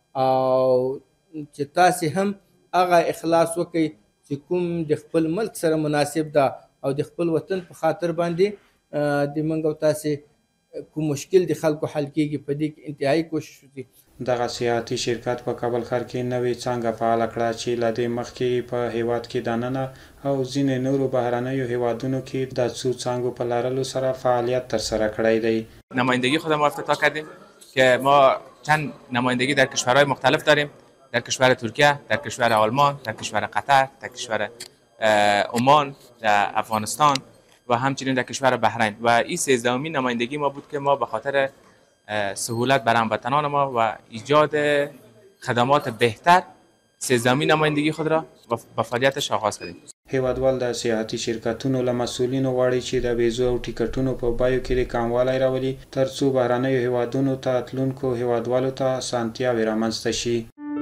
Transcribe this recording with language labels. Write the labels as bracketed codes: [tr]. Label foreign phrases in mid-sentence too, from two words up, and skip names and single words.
[ps] او چې تاسې هم هغه اخلاص وکړئ چې کوم د خپل ملک سره مناسب ده او د خپل وطن په خاطر باندې د موږ او تاسې کوم مشکل د خلکو حل کېږي په دې کې انتهایی کوشش وکړي. دغه سیاحتي شرکت په کابل ښار کې نوې څانګه فعاله کړه چې له دې مخکې په هیواد کې دننه او ځینې نورو بهرنیو هیوادونو کې د څو څانګو په لرلو سره فعالیت ترسره کړی دی. [fa] نمایندگی خودم رو افتتاح کردیم که ما چند نمایندگی در کشورهای مختلف داریم، در کشور ترکیه، در کشور آلمان، در کشور قطر، در کشور عمان، در افغانستان و همچنین در کشور بحرین و این 13مین نمایندگی ما بود که ما به خاطر سهولت برای هموطنان ما و ایجاد خدمات بهتر 13مین نمایندگی خود را با فعالیتش آغاز کردیم. [ps] هیوادوال د سیاحتي شرکتونو له مسؤلینو غواړي چې د ویزو او ټیکټونو په بیو کې د کموالی راولي ترڅو بهرنیو هیوادونو ته تلونکو هیوادوالو ته اسانتیاوې رامنځته شي.